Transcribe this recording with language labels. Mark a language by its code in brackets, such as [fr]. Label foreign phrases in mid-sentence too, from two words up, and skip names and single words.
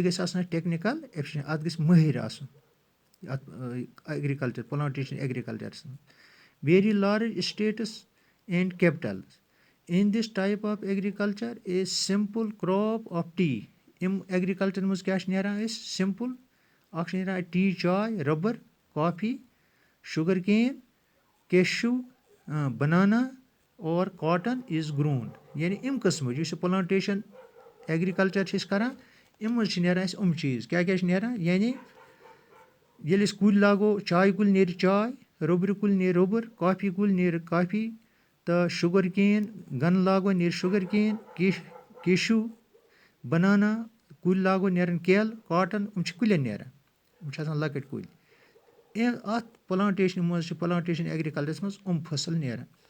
[ks] گژھِ آسُن اَتھ [en] technical efficiency [ks] اَتھ گژھِ مٲہِر آسُن اَتھ [en] agriculture plantation agricultures منٛز very large estates and capitals in this type of agriculture a simple crop of tea یِم [ks] ایٚگرِکَلچَر منٛز کیٛاہ چھِ نیران أسۍ سِمپٕل اَکھ چھِ نیران ٹی چاے [en] rubber coffee sugar cane cashew banana [ks] اور [en] cotton is grown [ks] یعنی اَمہِ قٕسمٕچ یُس یہِ [en] plantation agriculture [ks] چھِ أسۍ کَران اَمہِ منٛز چھِ نیران اَسہِ چیٖز کیٛاہ چھِ نیران یعنی ییٚلہِ أسۍ کُلۍ لاگو چاے کُلۍ نیرِ چاے رۄبرِ کُلۍ نیرِ رۄبُر کافی کُلۍ نیرِ کافی تہٕ [en] sugar cane [ks] گَنہٕ لاگو نیرِ [en] sugar cane cashew banana [ks] کُلۍ لاگو نیرَن کیلہٕ کاٹَن یِم چھِ کُلٮ۪ن نیران یِم چھِ آسان لۄکٕٹۍ کُلۍ اَتھ پٕلانٹیشنہِ منٛز چھِ [en] plantation agricultures [ks] منٛز فصل نیران